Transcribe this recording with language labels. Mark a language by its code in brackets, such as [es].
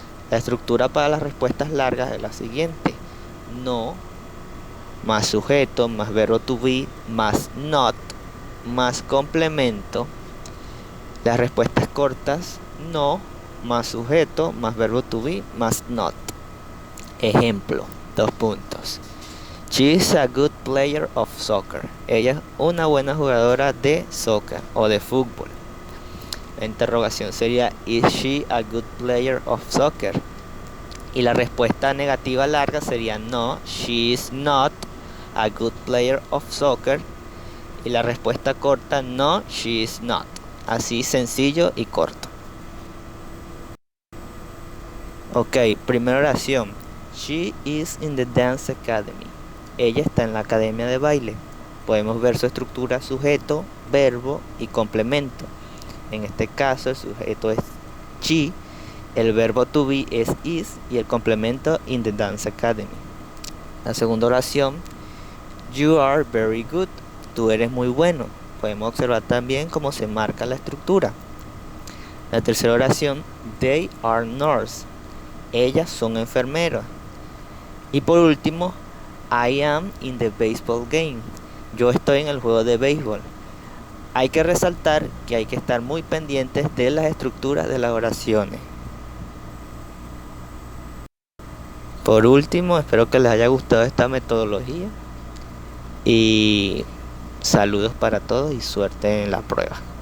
[es] La estructura para las respuestas largas es la siguiente: no, más sujeto, más verbo to be, más not, más complemento. Las respuestas cortas, no, más sujeto, más verbo to be, más not. Ejemplo, 2 puntos. [en] She is a good player of soccer. [es] Ella es una buena jugadora de soccer o de fútbol. La interrogación sería, [en] is she a good player of soccer? [es] Y la respuesta negativa larga sería, [en] no, she is not a good player of soccer. [es] Y la respuesta corta, no, [en] she is not. [es] Así sencillo y corto. Ok, primera oración. [en] She is in the dance academy. [es] Ella está en la academia de baile. Podemos ver su estructura: sujeto, verbo y complemento. En este caso el sujeto es she, el verbo to be es is y el complemento [en] in the dance academy. [es] La segunda oración, [en] you are very good. [es] Tú eres muy bueno. Podemos observar también cómo se marca la estructura. La tercera oración, [en] they are nurse. [es] Ellas son enfermeras. Y por último, [en] I am in the baseball game. [es] Yo estoy en el juego de béisbol. Hay que resaltar que hay que estar muy pendientes de las estructuras de las oraciones. Por último, espero que les haya gustado esta metodología y saludos para todos y suerte en la prueba.